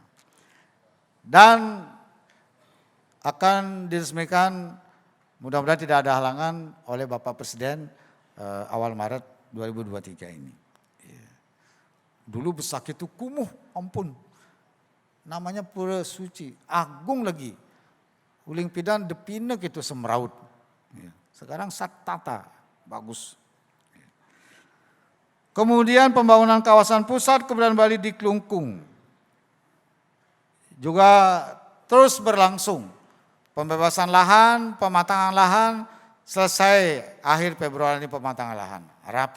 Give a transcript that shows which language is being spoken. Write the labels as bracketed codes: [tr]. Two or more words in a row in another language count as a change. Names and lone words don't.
[id] Dan akan diresmikan, mudah-mudahan tidak ada halangan oleh Bapak Presiden awal Maret 2023 ini. Ya. Dulu Besakih itu kumuh, ampun. Namanya pura suci, agung lagi. [ban] Uling pidan depinek [id] itu semeraut. [ban] Ya. [id] Sekarang satata, bagus. Ya. Kemudian pembangunan kawasan pusat kebudayaan Bali di Klungkung juga terus berlangsung. Pembebasan lahan, pematangan lahan, selesai akhir Februari ini pematangan lahan, rapi.